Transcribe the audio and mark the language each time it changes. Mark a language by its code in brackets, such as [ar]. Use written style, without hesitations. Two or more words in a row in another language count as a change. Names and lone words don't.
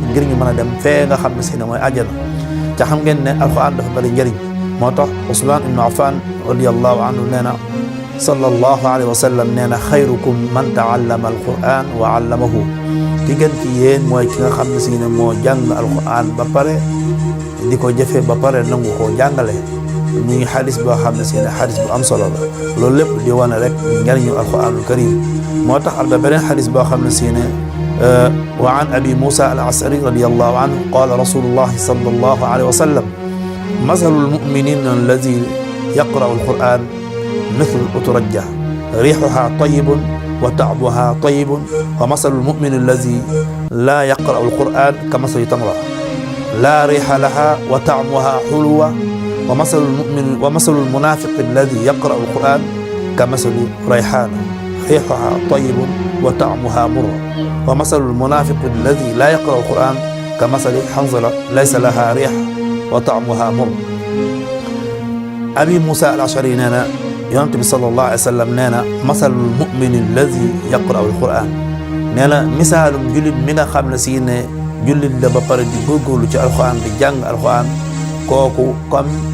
[wo] ngir ñu mën a dem fee nga xam ne si ne mooy àjjana te xam ngeen ne alquran dafa bari njëriñ moo tax Usmaan ibnu Affaan [ar] رضي الله عنه [wo] nee na [ar] صلى الله عليه وسلم [wo] nee na [ar] خيركم من تعلم القرآن وعلمه [wo] ki gën ci yéen mooy ki nga xam ne si ne moo jàng alquran ba pare di ko jëfe ba pare nangu koo jàngale muy xadis boo xam ne si ne xadis bu am solo la loolu lépp di wane rek njariñu [ar] القرآن الكريم [wo] moo tax alba beneen xadis boo xam ne si ne [ar] وعن أبي موسى الأشعري رضي الله عنه قال رسول الله صلى الله عليه وسلم مثل المؤمنين الذي يقرأ القرآن مثل الأترجة ريحها طيب وطعمها طيب ومثل المؤمن الذي لا يقرأ القرآن كمثل تمرة لا ريح لها وطعمها حلوة ومثل المنافق الذي يقرأ القرآن كمثل ريحان ريحها طيب وطعمها مر ومثل المنافق الذي لا يقرأ القرآن كمثل حنظلة ليس لها ريح وطعمها مر [wo] abi Musa al Ashari nee na yonent bi [ar] صلى الله عليه وسلم [wo] nee na [ar] مثل المؤمن الذي يقرأ القرآن [wo] nee na misaalum jullit mi nga xam ne si ne jullit la ba pare di góorgóorlu ci alquran di jàng alquran kooku comme